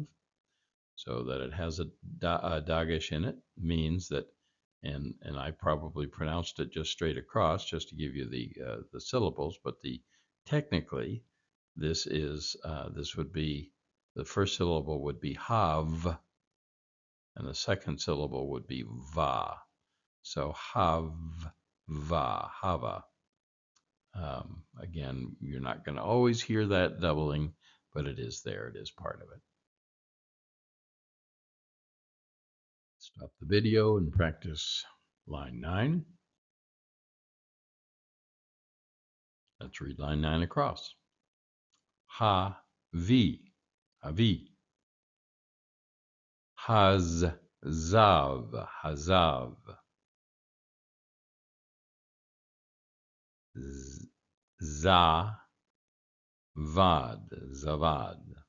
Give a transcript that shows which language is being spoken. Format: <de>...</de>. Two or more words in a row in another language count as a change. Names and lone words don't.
<en>So that it has a dagesh in it means that, and I probably pronounced it just straight across, just to give you the syllables, but technically, this would be, the first syllable would be hav, and the second syllable would be va. So hav, va, hava. Again, you're not going to always hear that doubling, but it is there. It is part of it. Stop the video and practice line 9. Let's read line 9 across. Ha-vi, avi. Haz-zav, hazav. Za-vad, zavad.</en>